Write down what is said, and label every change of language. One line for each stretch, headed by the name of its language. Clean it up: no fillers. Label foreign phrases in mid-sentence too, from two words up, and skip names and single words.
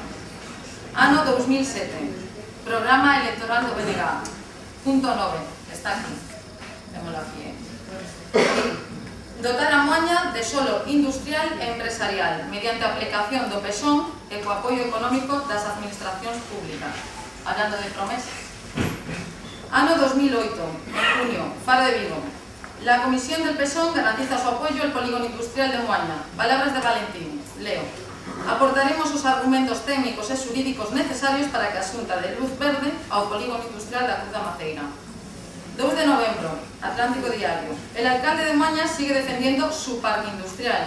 Galician: Ano 2007, programa electoral do BNG, punto 9, está aquí, témolo aquí, dotar a Moaña de solo industrial e empresarial mediante a aplicación do PESON e co apoio económico das administracións públicas.
Spanish: Hablando de promesas.
Galician: Ano 2008, en junio, Faro de Vigo.
Spanish: La Comisión del PESON garantiza su apoyo al polígono industrial de Moaña.
Galician: Palabras de Valentín. Leo. Aportaremos os argumentos técnicos e xurídicos necesarios para que a Xunta de luz verde ao polígono industrial da Cruz da Maceira. 2 de novembro,
Spanish: Atlántico Diario. El alcalde de Moaña sigue defendiendo su parque industrial.